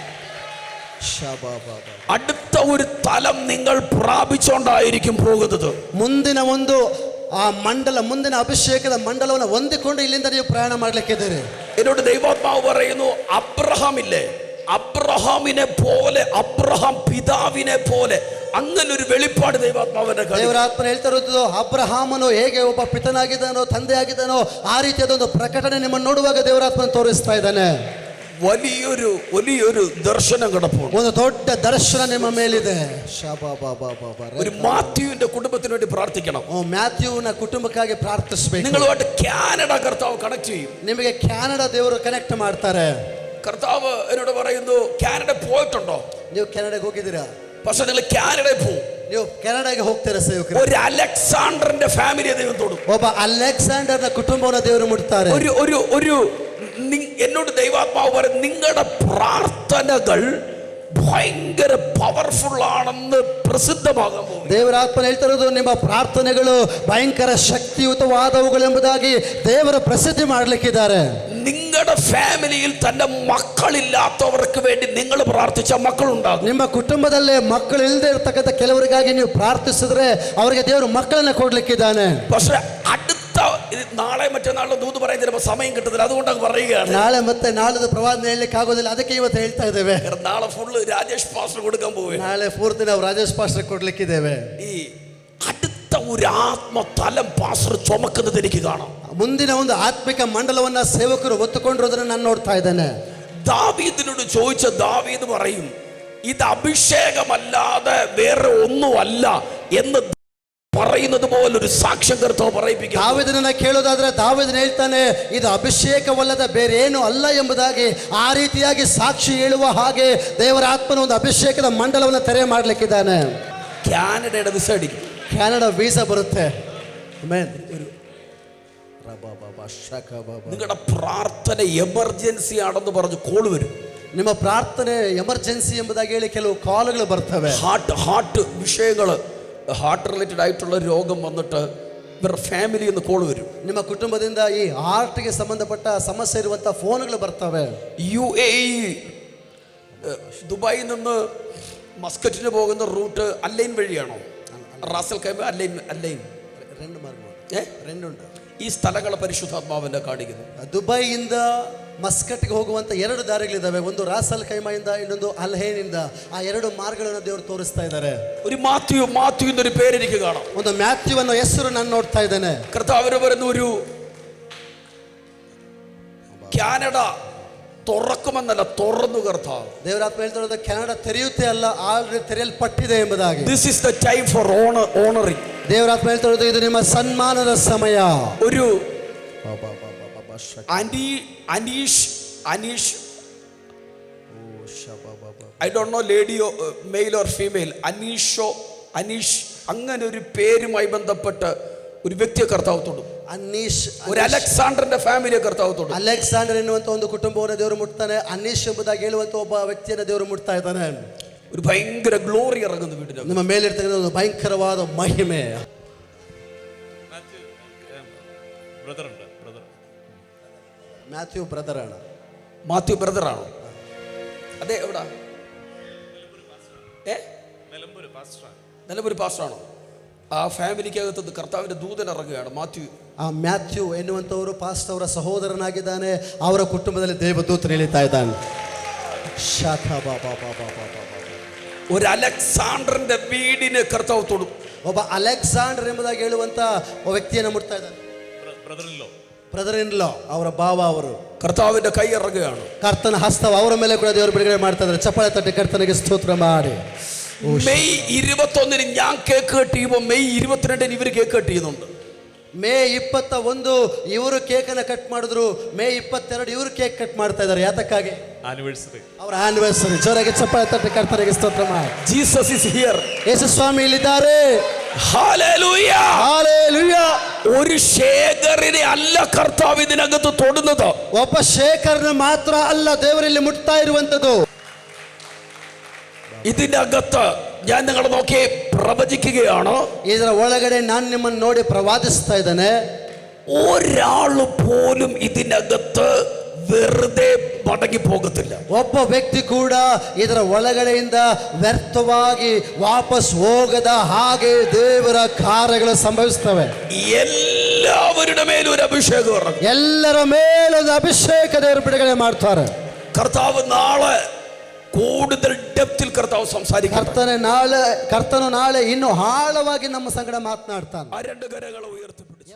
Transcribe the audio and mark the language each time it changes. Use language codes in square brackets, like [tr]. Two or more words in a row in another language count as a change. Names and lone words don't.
[ml] അടുത്ത ഒരു തലം നിങ്ങൾ പ്രാപിച്ചുകൊണ്ടായിരിക്കും പോകുന്നത്. [kn] ಮುಂದಿನ ಒಂದು ಆ ಮಂಡಲ, ಮುಂದಿನ ಅಭಿಷೇಕದ ಮಂಡಲವನ್ನು ಹೊಂದಿಕೊಂಡು ಇಲ್ಲಿಂದ ನೀವು ಪ್ರಯಾಣ ಮಾಡ್ಲಿಕ್ಕಿದ್ದೀರಿ. [ml] എന്നോട് ദൈവാത്മാവ് പറയുന്നു, അബ്രഹാം ഇല്ലേ, അബ്രഹാമിനെ പോലെ, അബ്രഹാം പിതാവിനെ പോലെ, അങ്ങനെ ഒരു വെളിപ്പാട് ദൈവാത്മാവിന്റെ കയ്യിൽ. [kn] ದೇವರ ಆತ್ಮ ಹೇಳ್ತಾ ಇರೋದು, ಅಬ್ರಹಾಮನು ಹೇಗೆ ಒಬ್ಬ ಪಿತನಾಗಿದ್ದಾನೋ, ತಂದೆ ಆಗಿದ್ದಾನೋ, ಆ ರೀತಿಯಾದ ಒಂದು ಪ್ರಕಟಣೆ ನಿಮ್ಮನ್ನು ನೋಡುವಾಗ ದೇವರ ಆತ್ಮ ತೋರಿಸ್ತಾ ಇದ್ದಾನೆ. [ml] വലിയൊരു ദർശനം കിടപ്പുണ്ട്. [kn] ಒಂದು ದೊಡ್ಡ ದರ್ಶನ ನಿಮ್ಮ ಮೇಲಿದೆ. [ml] ഒരു മാത്യുവിന്റെ കുടുംബത്തിന് വേണ്ടി പ്രാർത്ഥിക്കണം. [kn] ಮ್ಯಾಥ್ಯೂನ ಕುಟುಂಬಕ್ಕಾಗಿ ಪ್ರಾರ್ಥಿಸಬೇಕು. [ml] നിങ്ങളുമായിട്ട് കാനഡ കർത്താവ് കണക്ട് ചെയ്യും. [kn] ನಿಮಗೆ ಕ್ಯಾನಡಾ ದೇವರು ಕನೆಕ್ಟ್ ಮಾಡ್ತಾರೆ. [ml] കർത്താവ് എന്നോട് പറയുന്നു, കാനഡ പോയിട്ടുണ്ടോ? [kn] ನೀವು ಕೆನಡಾಗೆ ಹೋಗಿದ್ದೀರಾ? [ml] പക്ഷെ നിങ്ങൾ കാനഡയിൽ പോകും. [kn] ನೀವು ಕೆನಡಾಗೆ ಹೋಗ್ತೀರಾ ಸೇವಕರು? [ml] ഒരു അലക്സാണ്ടറിന്റെ ഫാമിലിയെ ദൈവം തൊടും. [kn] ಒಬ್ಬ ಅಲೆಕ್ಸಾಂಡರ್ನ ಕುಟುಂಬವನ್ನು ದೇವರು ಮುಟ್ತಾರೆ. [ml] ഒരു എന്നോട് ദൈവാത്മാവ് പറയും, നിങ്ങളുടെ പ്രാർത്ഥനകൾ ഭയങ്കര പവർഫുൾ ആണെന്ന് പ്രസിദ്ധമാകാൻ പോകും. [kn] ದೇವರ ಆತ್ಮ ಹೇಳ್ತಾ ಇರೋದು, ನಿಮ್ಮ ಪ್ರಾರ್ಥನೆಗಳು ಭಯಂಕರ ಶಕ್ತಿಯುತವಾದವುಗಳು ಎಂಬುದಾಗಿ ದೇವರ ಪ್ರಸಿದ್ಧಿ ಮಾಡಲಿಕ್ಕಿದ್ದಾರೆ. [ml] നിങ്ങളുടെ ഫാമിലിയിൽ തന്നെ മക്കളില്ലാത്തവർക്ക് വേണ്ടി നിങ്ങൾ പ്രാർത്ഥിച്ച മക്കളുണ്ടാകും. [kn] ನಿಮ್ಮ ಕುಟುಂಬದಲ್ಲೇ ಮಕ್ಕಳು ಇಲ್ಲದೆ ಇರತಕ್ಕಂಥ ಕೆಲವರಿಗಾಗಿ ನೀವು ಪ್ರಾರ್ಥಿಸಿದ್ರೆ ಅವರಿಗೆ ದೇವರು ಮಕ್ಕಳನ್ನ ಕೊಡ್ಲಿಕ್ಕಿದ್ದಾನೆ. [ml] പക്ഷെ അടുത്ത നാളെ മറ്റന്നാളും ദൂത് പറയാൻ ചിലപ്പോൾ സമയം കിട്ടുന്നില്ല, അതുകൊണ്ടാണ് പറയുകയാണ്. [kn] ನಾಳೆ ಮತ್ತೆ ನಾಳದ ಪ್ರವಾದನೆ ಹೇಳಲಿಕ್ಕೆ ಆಗೋದಿಲ್ಲ, ಅದಕ್ಕೆ ಇವತ್ತು ಹೇಳ್ತಾ ಇದ್ದೇವೆ. [ml] നാളെ ഫുള്ള് രാജേഷ് പാസ്റ്റർ കൊടുക്കാൻ പോവുക. [kn] ನಾಳೆ ಪೂರ್ತಿ ನಾವು ರಾಜೇಶ್ ಪಾಸ್ಟರ್ ಕೊಡ್ಲಿಕ್ಕಿದ್ದೇವೆ. [ml] ഈ അടുത്ത ഒരു ആത്മതലം പാസ്റ്റർ ചുമക്കുന്നത് എനിക്ക് കാണാം. [kn] ಮುಂದಿನ ಒಂದು ಆತ್ಮಿಕ ಮಂಡಲವನ್ನ ಸೇವಕರು ಹೊತ್ತುಕೊಂಡಿರೋದನ್ನ ನಾನು ನೋಡ್ತಾ ಇದ್ದೇನೆ. [ml] ദാവീദിനോട് ചോദിച്ച ദാവീദ് പറയും, ഇത് അഭിഷേകമല്ലാതെ വേറെ ഒന്നുമല്ല എന്ന് പറയുന്നത് പോലെ ഒരു സാക്ഷ്യം കർത്താവ് പറയിപ്പിക്കും. [kn] ದಾವೀದನನ್ನ ಕೇಳೋದಾದ್ರೆ ದಾವೀದನ ಹೇಳ್ತಾನೆ, ಇದು ಅಭಿಷೇಕವಲ್ಲದ ಬೇರೆ ಏನು ಅಲ್ಲ ಎಂಬುದಾಗಿ. ಆ ರೀತಿಯಾಗಿ ಸಾಕ್ಷಿ ಹೇಳುವ ಹಾಗೆ ದೇವರ ಆತ್ಮನ ಒಂದು ಅಭಿಷೇಕದ ಮಂಡಲವನ್ನು ತೆರೆ ಮಾಡ್ಲಿಕ್ಕಿದ್ದಾನೆ. [ml] കാനഡയുടെ വിസ അടിക്കും. [kn] ಕ್ಯಾನಡಾ ವೀಸಾ ಬರುತ್ತೆ. [ml] നിങ്ങളുടെ പ്രാർത്ഥന എമർജൻസി ആണെന്ന് പറഞ്ഞ് കോൾ വരും. [kn] ನಿಮ್ಮ ಪ್ರಾರ್ಥನೆ ಎಮರ್ಜೆನ್ಸಿ ಎಂಬುದಾಗಿ ಹೇಳಿ ಕೆಲವು ಕಾಲ್ಗಳು ಬರ್ತವೆ. [ml] ഹാർട്ട് വിഷയങ്ങൾ, [en] heart related [ml] ആയിട്ടുള്ള രോഗം വന്നിട്ട് ഇവരുടെ ഫാമിലിയിൽ നിന്ന് കോൾ വരും. [kn] ನಿಮ್ಮ ಕುಟುಂಬದಿಂದ ಈ ಹಾರ್ಟ್ಗೆ ಸಂಬಂಧಪಟ್ಟ ಸಮಸ್ಯೆ ಇರುವಂತ ಫೋನ್ಗಳು ಬರ್ತವೆ. [ml] UAE ദുബായിൽ നിന്ന് മസ്കറ്റിന് പോകുന്ന റൂട്ട് അല്ലൈൻ വഴിയാണോ? റാസൽ കൈമ അല്ലൈൻ ರೆಂಡುಂಟು. ഈ സ്ഥലങ്ങളെ പരിശുദ്ധാത്മാവിനെ കാണിക്കുന്നു. [kn] ದುಬೈಯಿಂದ ಮಸ್ಕಟ್ಗೆ ಹೋಗುವಂತ 2 ದಾರಿಗಳಿದ್ದಾವೆ. ಒಂದು ರಾಸಲ್ ಕೈಮಾಯಿಂದ, ಇನ್ನೊಂದು ಅಲ್ಹೈನಿಂದ. ಆ 2 ಮಾರ್ಗಗಳನ್ನು ದೇವರು ತೋರಿಸ್ತಾ ಇದ್ದಾರೆ. [ml] ഒരു മാത്യു എന്നൊരു പേര് എനിക്ക് കാണാം. [kn] ಒಂದು ಮ್ಯಾಥ್ಯೂ ಅನ್ನೋ ಹೆಸರು ನಾನು ನೋಡ್ತಾ ಇದ್ದೇನೆ. [ml] കർത്താവ് പറയുന്ന ഒരു കാനഡ തുറക്കുമെന്നല്ല, തുറന്നു കർത്താവ്. [kn] ದೇವರಾತ್ಮ ಹೇಳ್ತಾ ಇರೋದು ಕೆನಡಾ ತೆರೆಯುತ್ತೆ ಅಲ್ಲ, ಆಲ್ರೆಡಿ ತೆರೆಯಲ್ಪಟ್ಟಿದೆ ಎಂಬುದಾಗಿ. [en] This is the time for honoring. [kn] ದೇವರಾತ್ಮ ಹೇಳ್ತಾ ಇರೋದು ಇದು ನಿಮ್ಮ ಸನ್ಮಾನದ ಸಮಯ. [ml] ഒരു അനീഷ് [en] I don't know lady male or female, [ml] അനീഷ് അങ്ങനെ ഒരു പേരുമായി ബന്ധപ്പെട്ട് ഒരു വ്യക്തിയെ കർത്താവ് തൊടും. ഒരു അലക്സാണ്ടറിന്റെ ഫാമിലിയെ കർത്താവ് തൊടും. [kn] ಅಲೆಕ್ಸಾಂಡರ್ ಎನ್ನುವಂತ ಒಂದು ಕುಟುಂಬವನ್ನು ದೇವರು ಮುಟ್ತಾನೆ. ಅನೀಶ್ ಎಂಬುದಾಗಿ ಹೇಳುವಂತ ಒಬ್ಬ ವ್ಯಕ್ತಿಯನ್ನು ದೇವರು ಮುಟ್ತಾ ಇದ್ದಾನೆ. [ml] ഒരു ഭയങ്കര ഗ്ലോറി ഇറങ്ങുന്നു വീട്ടിൽ. [kn] ನಿಮ್ಮ ಮೇಲಿರ್ತಕ್ಕಂಥ ಒಂದು ಭಯಂಕರವಾದ ಮಹಿಮೆ. [ml] മാത്യു ബ്രദറാണ്. അതെ, എവിടാ? നിലമ്പൂർ പാസ്റ്ററാണോ? ആ ഫാമിലിക്കകത്ത് കർത്താവിന്റെ ദൂതൻ ഇറങ്ങുകയാണ്. [kn] ಮ್ಯಾಥ್ಯೂ ಎನ್ನುವಂತವರು ಪಾಸ್ಟರ್ ಅವರ ಸಹೋದರನಾಗಿದ್ದಾನೆ. ಅವರ ಕುಟುಂಬದಲ್ಲಿ ದೇವದೂತನು ಇಳಿತಾ ಇದ್ದಾನೆ. [ml] ഒരു അലക്സാണ്ടറിന്റെ വീടിനെ കർത്താവ് തൊടും. [kn] ಒಬ್ಬ ಅಲೆಕ್ಸಾಂಡರ್ ಎಂಬುದಾಗಿ ಹೇಳುವಂತ ವ್ಯಕ್ತಿಯನ್ನು ಮುಟ್ತಾ ಇದ್ದಾನೆ. [en] brother in law, [kn] ಅವರ ಭಾವ. ಅವರು [ml] കർത്താവിന്റെ കൈ ഇറങ്ങുകയാണ്. [kn] ಕರ್ತನ ಹಸ್ತವ ಅವರ ಮೇಲೆ ಕೂಡ ದೇವರು ಬಿಡುಗಡೆ ಮಾಡ್ತಾ ಇದ್ದಾರೆ. ಚಪ್ಪಾಳೆ ತಟ್ಟಿ ಕರ್ತನಿಗೆ ಸ್ತೋತ್ರ ಮಾಡಿ. [ml] മെയ് 21 ഞാൻ [en] cake cut [ml] ചെയ്യുമ്പോൾ മെയ് 22 ഇവർ [en] cake cut [ml] ചെയ്യുന്നുണ്ട്. [kn] ಮೇ 21 ಇವರು ಕೇಕನ್ನು ಕಟ್ ಮಾಡಿದ್ರು, ಮೇ 22 ಇವರು [en] cake cut [kn] ಮಾಡ್ತಾ ಇದ್ದಾರೆ. ಯಾತಕ್ಕಾಗಿ? ಆನಿವರ್ಸರಿ. ಅವರ ಆನಿವರ್ಸರಿ. ಜೋರಾಗಿ ಚಪ್ಪಾಳೆ ತಟ್ಟಿ ಕರ್ತನಿಗೆ ಸ್ತೋತ್ರ ಮಾಡಿ. [en] ജീസസ് is here. [kn] ಯೇಸು ಸ್ವಾಮಿ ಇಲ್ಲಿದ್ದಾರೆ. [ml] ഹല്ലേലൂയ. [kn] ಹಾಲೆಲೂಯ. [ml] ഒരു ശേഖരനെ അല്ല കർത്താവ് ഇതിനകത്ത് തൊടുന്നത്. [kn] ಒಬ್ಬ ಶೇಖರನ ಮಾತ್ರ ಅಲ್ಲ ದೇವರಲ್ಲಿ ಮುಟ್ತಾ ಇರುವಂತದ್ದು. [ml] ഇതിനകത്ത് ഞാൻ നിങ്ങളെ നോക്കി പ്രവചിക്കുകയാണ്. [kn] ಇದರ ಒಳಗಡೆ ನಾನು ನಿಮ್ಮನ್ನು ನೋಡಿ ಪ್ರವಾದಿಸ್ತಾ ಇದ್ದೇನೆ. [ml] ഒരാള് പോലും ഇതിനകത്ത് വെറുതെ മടങ്ങി പോകത്തില്ല. [kn] ಒಬ್ಬ ವ್ಯಕ್ತಿ ಕೂಡ ಇದರ ಒಳಗಡೆಯಿಂದ ವ್ಯರ್ಥವಾಗಿ ವಾಪಸ್ ಹೋಗದ ಹಾಗೆ ದೇವರ ಕಾರ್ಯಗಳು ಸಂಭವಿಸ್ತವೆ. [ml] എല്ലാവരുടെ മേലും ഒരു അഭിഷേകം ഇറങ്ങും. [kn] ಎಲ್ಲರ ಮೇಲೊಂದು ಅಭಿಷೇಕ ದೇವರು ಬಿಡುಗಡೆ ಮಾಡ್ತಾರೆ. [ml] കർത്താവ് നാളെ കൂടുതൽ ഡെപ്തിൽ കർത്താവ് സംസാരിക്കും. [kn] ಕರ್ತನು ನಾಳೆ ಇನ್ನೂ ಆಳವಾಗಿ ನಮ್ಮ ಸಂಗಡ ಮಾತನಾಡ್ತಾನೆ. [ml] ആ രണ്ട് കരങ്ങൾ ഉയർത്തി